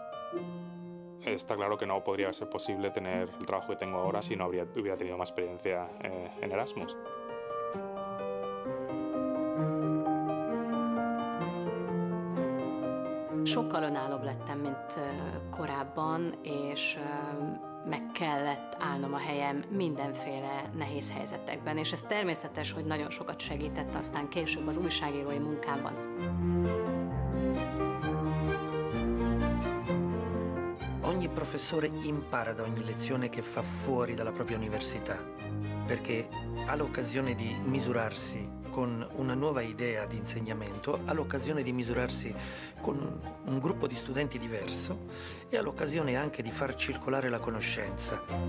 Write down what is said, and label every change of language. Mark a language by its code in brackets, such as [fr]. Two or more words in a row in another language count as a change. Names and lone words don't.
[es] Está claro que no podría ser posible tener el trabajo que tengo ahora si no hubiera tenido más experiencia en Erasmus. [hu] Sokkal önállóbb lettem, mint korábban, és meg kellett állnom a helyem mindenféle nehéz helyzetekben, és ez természetes, hogy nagyon sokat segített aztán később az újságírói munkámban. [it] Ogni professore impara da ogni lezione che fa fuori dalla propria università, perché ha l'occasione di misurarsi con una nuova idea di insegnamento, ha l'occasione di misurarsi con un gruppo di studenti diverso e ha l'occasione anche di far circolare la conoscenza.